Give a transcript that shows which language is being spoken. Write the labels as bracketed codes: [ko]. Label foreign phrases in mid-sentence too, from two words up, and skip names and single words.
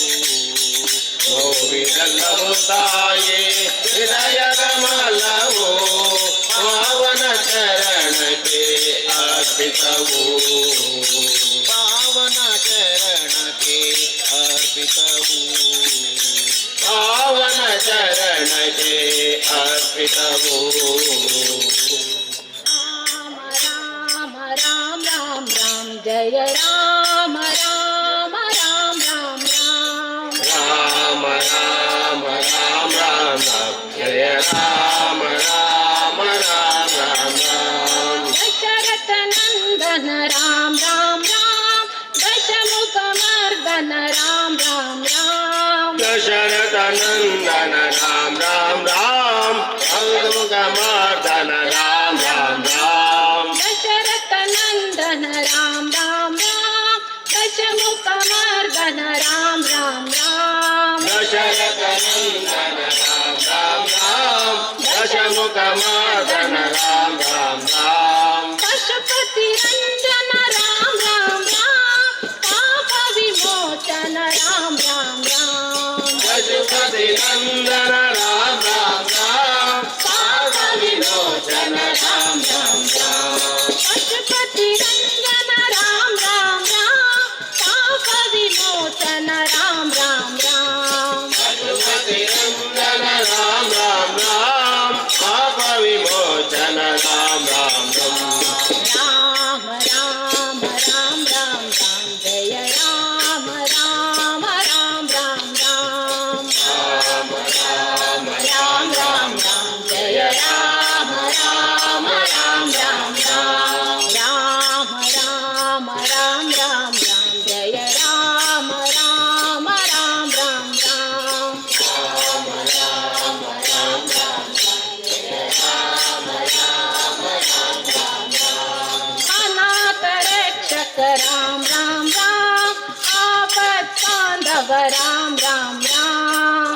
[kn] ಹೂವಿದೆಲ್ಲವೂ ತಾಯೇ ಹೃದಯ ಕಮಲವು ಪಾವನ ಚರಣಕ್ಕೆ ಅರ್ಪಿತವು. ಅರ್ಪಿತವು ಪಾವನ ಚರಣಕ್ಕೆ ಅರ್ಪಿತವು [sa] राम राम राम राम जय राम राम राम राम राम ರಾಮ ರಾಮ ರಾಮ ರಾಮ ಜಯ ರಾಮ ರಾಮ ರಾಮ ರಾಮ दशरथ नंदन राम राम राम दशमुख मर्दन राम राम राम ದಶರಥ ನಂದನ ರಾಮ ರಾಮ ರಾಮ ಅಂಗಮುಖ ಮಾರ್ದನ ರಾಮ ರಾಮ ರಾಮ दशरथ नंदन राम राम राम दशमुख मर्दन राम राम राम ದಶರಥ ನಂದನ ರಾಮ ರಾಮ ರಾಮ ದಶಮುಖ ಮಾರ್ದನ ರಾಮ ರಾಮ ರಾಮ पशुपति रंजन राम राम राम पाप विमोचन राम राम राम ಪಶುಪತಿ ನಂದನ ರಾಮ ರಾಮ ರಾಮ ಪಾಪ ವಿಮೋಚನ ರಾಮ ರಾಮ ರಾಮ पशुपति रंजन राम राम राम पाप विमोचन राम राम राम ಪಶುಪತಿ ನಂದನ ರಾಮ ರಾಮ ರಾಮ ಪಾಪ ವಿಮೋಚನ ರಾಮ ರಾಮ ರಾಮ राम राम राम राम राम जय राम राम राम राम राम ರಾಮ ರಾಮ राम राम राम जय राम राम राम राम राम राम राम राम राम राम जय राम राम राम राम राम अनाथ रक्षक राम राम राम आपद बांधव राम राम राम